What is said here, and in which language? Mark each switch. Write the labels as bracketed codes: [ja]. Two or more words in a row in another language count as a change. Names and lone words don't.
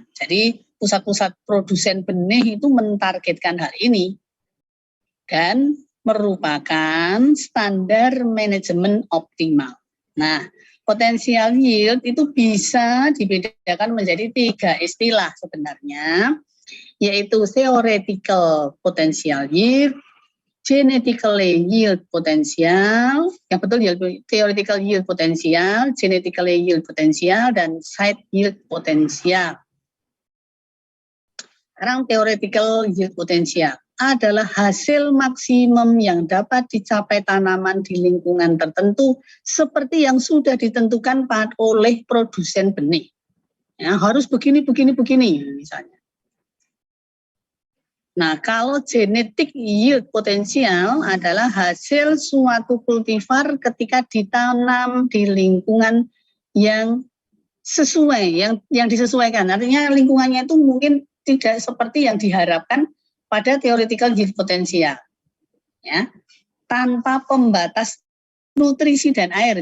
[id] Jadi pusat-pusat produsen benih itu mentargetkan hal ini dan merupakan standar manajemen optimal. Nah, potensial yield itu bisa dibedakan menjadi 3 istilah sebenarnya, yaitu [en] theoretical potential yield, genetically yield potential, [id] yang betul [en] theoretical yield potential, genetically yield potential, [id] dan [en] site yield potential. [id] Sekarang [en] theoretical yield potential [id] adalah hasil maksimum yang dapat dicapai tanaman di lingkungan tertentu seperti yang sudah ditentukan oleh produsen benih. Ya, harus begini misalnya. Nah, kalau [en] genetic yield potential [id] adalah hasil suatu kultivar ketika ditanam di lingkungan yang sesuai, yang disesuaikan. Artinya lingkungannya itu mungkin tidak seperti yang diharapkan pada [en] theoretical yield potential, [id] ya, tanpa pembatas nutrisi dan air.